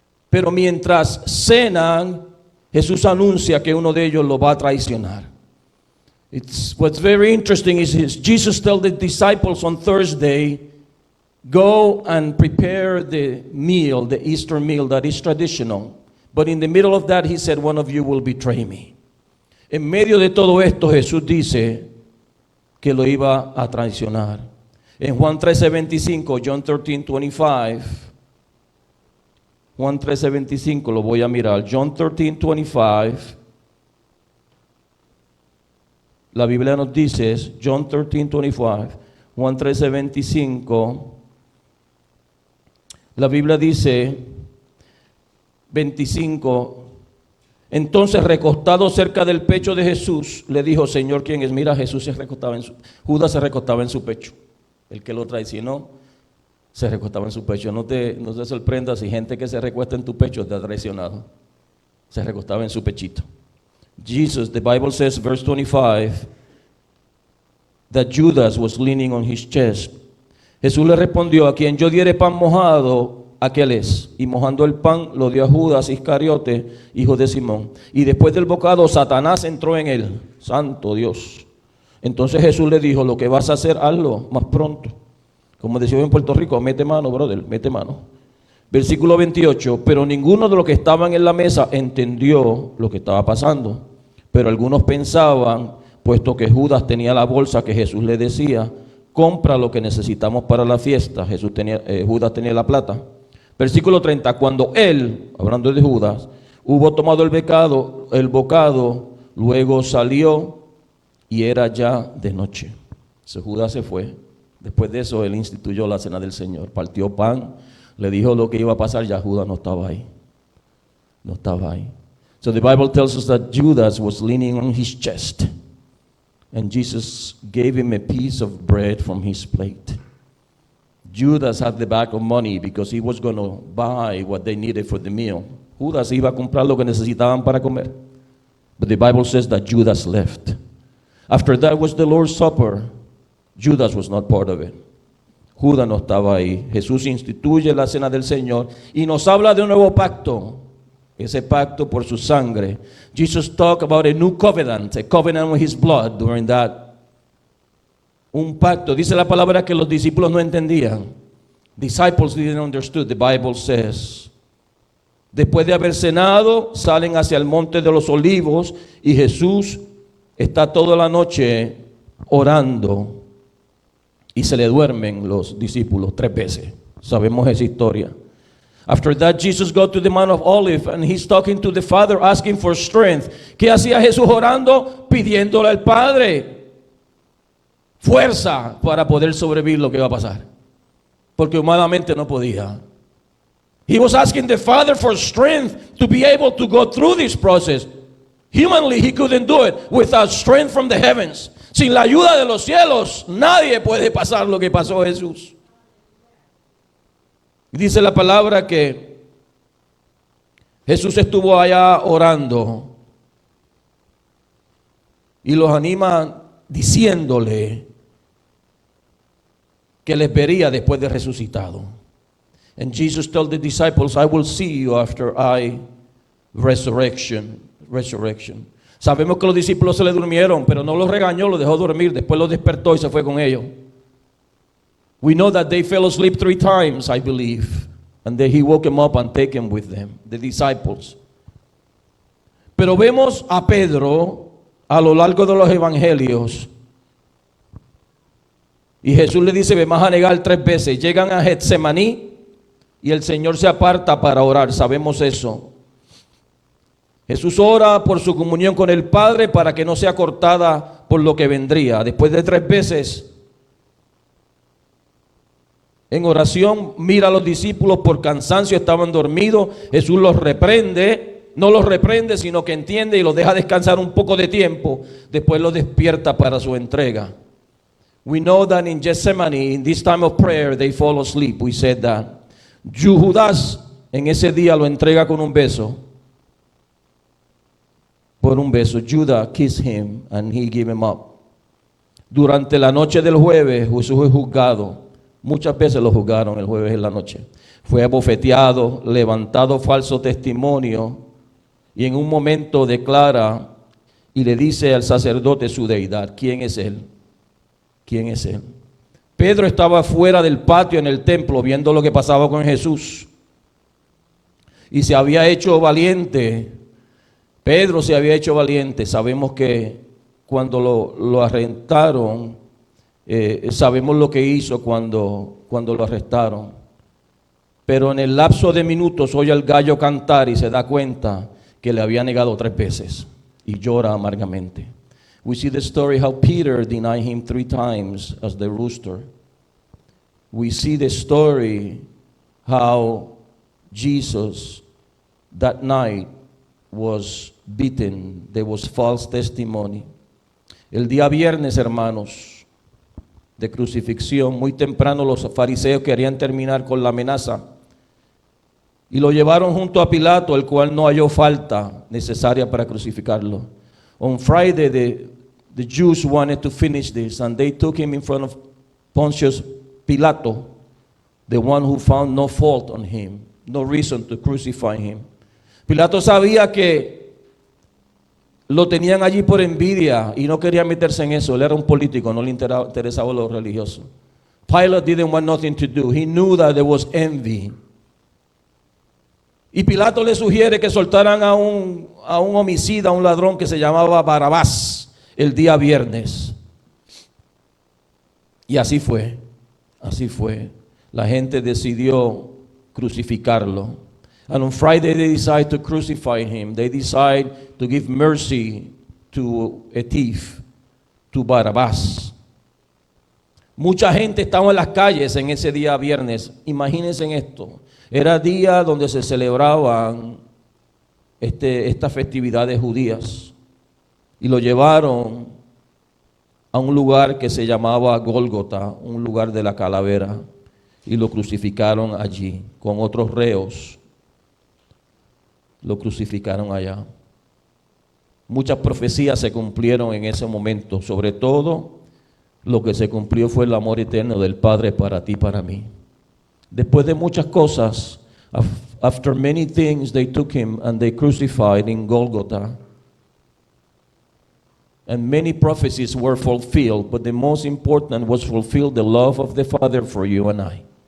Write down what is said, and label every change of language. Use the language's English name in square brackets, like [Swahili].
[Spanish] Pero mientras cenan, Jesús anuncia que uno de ellos lo va a traicionar. [English] What's very interesting is Jesus tells the disciples on Thursday, go and prepare the meal, the Easter meal that is traditional. But in the middle of that, he said, one of you will betray me. [Spanish] En medio de todo esto, Jesús dice que lo iba a traicionar. En Juan 13:25, John 13:25, Juan 13:25, lo voy a mirar. John 13:25, la Biblia nos dice, John 13:25, Juan 13:25, la Biblia dice, 25, entonces recostado cerca del pecho de Jesús, le dijo, Señor, ¿quién es? Mira, Judas se recostaba en su pecho. El que lo traicionó se recostaba en su pecho. No te sorprendas si gente que se recuesta en tu pecho te ha traicionado. Se recostaba en su pechito. [English] Jesus, the Bible says, verse 25, that Judas was leaning on his chest. [Spanish] Jesús le respondió, a quien yo diere pan mojado, aquel es. Y mojando el pan lo dio a Judas Iscariote, hijo de Simón. Y después del bocado, Satanás entró en él. Santo Dios. Entonces Jesús le dijo, lo que vas a hacer, hazlo más pronto. Como decimos en Puerto Rico, mete mano, brother, mete mano. Versículo 28, pero ninguno de los que estaban en la mesa entendió lo que estaba pasando. Pero algunos pensaban, puesto que Judas tenía la bolsa que Jesús le decía, compra lo que necesitamos para la fiesta. Judas tenía la plata. Versículo 30, cuando él, hablando de Judas, hubo tomado el bocado, luego salió y era ya de noche. Judas se fue. Después de eso, él instituyó la cena del Señor. Partió pan, le dijo lo que iba a pasar, ya Judas no estaba ahí. No estaba ahí. [English] So the Bible tells us that Judas was leaning on his chest. And Jesus gave him a piece of bread from his plate. Judas had the bag of money because he was going to buy what they needed for the meal. [Spanish] Judas iba a comprar lo que necesitaban para comer. [English] But the Bible says that Judas left. After that was the Lord's Supper. Judas was not part of it. [Spanish] Judas no estaba ahí. Jesús instituye la cena del Señor y nos habla de un nuevo pacto. Ese pacto por su sangre. [English] Jesus talked about a new covenant, a covenant with his blood during that. [Spanish] Un pacto. Dice la palabra que los discípulos no entendían. [English] Disciples didn't understand, the Bible says. [Spanish] Después de haber cenado, salen hacia el monte de los olivos y Jesús está toda la noche orando y se le duermen los discípulos 3 veces. Sabemos esa historia. [English] After that, Jesus goes to the Mount of Olives and he's talking to the Father, asking for strength. [Spanish] ¿Qué hacía Jesús orando? Pidiéndole al Padre fuerza para poder sobrevivir lo que iba a pasar. Porque humanamente no podía. [English] He was asking the Father for strength to be able to go through this process. Humanly, he couldn't do it without strength from the heavens. [Spanish] Sin la ayuda de los cielos, nadie puede pasar lo que pasó Jesús. Dice la palabra que Jesús estuvo allá orando y los anima diciéndole que les vería después de resucitado. [English] And Jesus told the disciples, I will see you after I resurrection. [Spanish] Sabemos que los discípulos se le durmieron, pero no los regañó, los dejó dormir, después los despertó y se fue con ellos. [English] We know that they fell asleep 3 times, I believe. And then he woke them up and take them with them, the disciples. [Spanish] Pero vemos a Pedro a lo largo de los evangelios. Y Jesús le dice, me vas a negar 3 veces. Llegan a Getsemaní y el Señor se aparta para orar, sabemos eso. Jesús ora por su comunión con el Padre para que no sea cortada por lo que vendría. Después de 3 veces en oración, mira a los discípulos por cansancio, estaban dormidos. Jesús los reprende, no los reprende, sino que entiende y los deja descansar un poco de tiempo. Después los despierta para su entrega. [English] We know that in Gethsemane, in this time of prayer, they fall asleep. We said that. [Spanish] Judas en ese día lo entrega con un beso. Por un beso. [English] Judas kissed him and he gave him up. [Spanish] Durante la noche del jueves, Jesús fue juzgado. Muchas veces lo juzgaron el jueves en la noche. Fue abofeteado, levantado falso testimonio y en un momento declara y le dice al sacerdote su deidad. ¿Quién es él? ¿Quién es él? Pedro estaba fuera del patio en el templo viendo lo que pasaba con Jesús y se había hecho valiente. Pedro se había hecho valiente. Sabemos que cuando lo arrestaron, sabemos lo que hizo cuando lo arrestaron. Pero en el lapso de minutos oye al gallo cantar y se da cuenta que le había negado 3 veces y llora amargamente. [English] We see the story how Peter denied him 3 times as the rooster. We see the story how Jesus that night was beaten. There was false testimony. [Spanish] El día viernes, hermanos, de crucifixión, muy temprano los fariseos querían terminar con la amenaza y lo llevaron junto a Pilato, el cual no halló falta necesaria para crucificarlo. [English] On Friday, the Jews wanted to finish this, and they took him in front of Pontius Pilato, the one who found no fault on him, no reason to crucify him. [Spanish] Pilato sabía que lo tenían allí por envidia y no quería meterse en eso. Él era un político, no le interesaba lo religioso. [English] Pilate didn't want nothing to do. He knew that there was envy. [Spanish] Y Pilato le sugiere que soltaran a un homicida, a un ladrón que se llamaba Barrabás el día viernes. Y así fue, así fue. La gente decidió crucificarlo. [English] And on Friday they decide to crucify him. They decide to give mercy to a thief, to Barrabás. [Spanish] Mucha gente estaba en las calles en ese día viernes. Imagínense en esto. Era día donde se celebraban estas festividades judías. Y lo llevaron a un lugar que se llamaba Gólgota, un lugar de la calavera. Y lo crucificaron allí con otros reos. Lo crucificaron allá. Muchas profecías se cumplieron en ese momento. Sobre todo, lo que se cumplió fue el amor eterno del Padre para ti y para mí. Después de muchas cosas, [English] after many things, they took him and they crucified in Golgotha. And many prophecies were fulfilled, but the most important was fulfilled the love of the Father for you and I.